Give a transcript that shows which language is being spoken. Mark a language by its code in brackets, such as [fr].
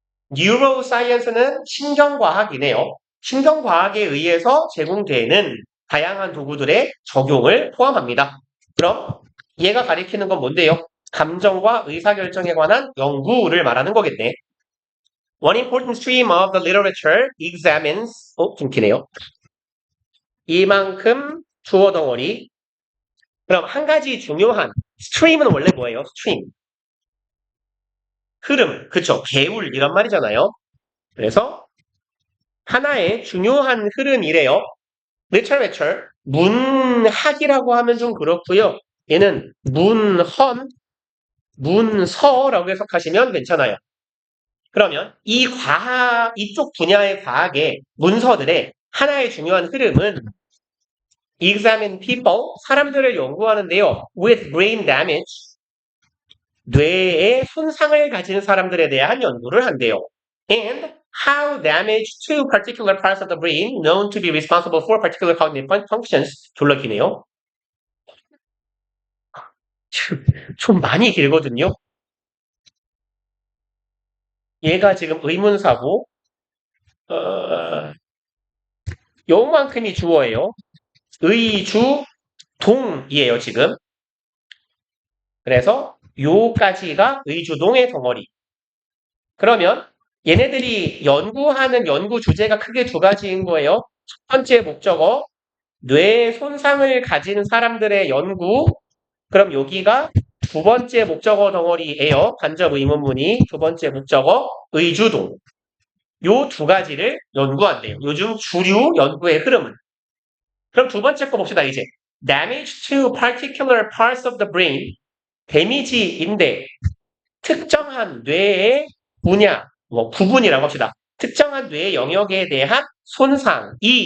[ko] 뉴로사이언스는 신경과학이네요. 신경과학에 의해서 제공되는 다양한 도구들의 적용을 포함합니다. 그럼 얘가 가리키는 건 뭔데요? 감정과 의사결정에 관한 연구를 말하는 거겠네. [en] One important stream of the literature examines [ko] 좀 기네요. 이만큼 주어 덩어리. 그럼 한 가지 중요한 stream은 원래 뭐예요? stream. 흐름, 그쵸? 개울 이런 말이잖아요. 그래서 하나의 중요한 흐름이래요. literature, 문학이라고 하면 좀 그렇고요. 얘는 문헌, 문서라고 해석하시면 괜찮아요. 그러면 이쪽 분야의 과학의 문서들의 하나의 중요한 흐름은 [en] examine people, [ko] 사람들을 연구하는데요. [en] with brain damage, [ko] 뇌에 손상을 가진 사람들에 대한 연구를 한대요. [en] And how damage to particular parts of the brain known to be responsible for particular cognitive functions. [ko] 졸라 기네요. 좀 많이 길거든요. 얘가 지금 의문사고 요만큼이 주어예요. 의주 동이에요 지금. 그래서 요까지가 의주동의 덩어리. 그러면 얘네들이 연구하는 연구 주제가 크게 두 가지인 거예요. 첫 번째 목적어, 뇌 손상을 가진 사람들의 연구. 그럼 여기가 두 번째 목적어 덩어리예요. 간접 의문문이 두 번째 목적어, 의주동. 요 두 가지를 연구한대요. 요즘 주류 연구의 흐름은. 그럼 두 번째 거 봅시다, 이제. [en] Damage to particular parts of the brain. [ko] 데미지인데 특정한 뇌의 분야, 부분이라고 합시다. 특정한 뇌의 영역에 대한 손상이고요.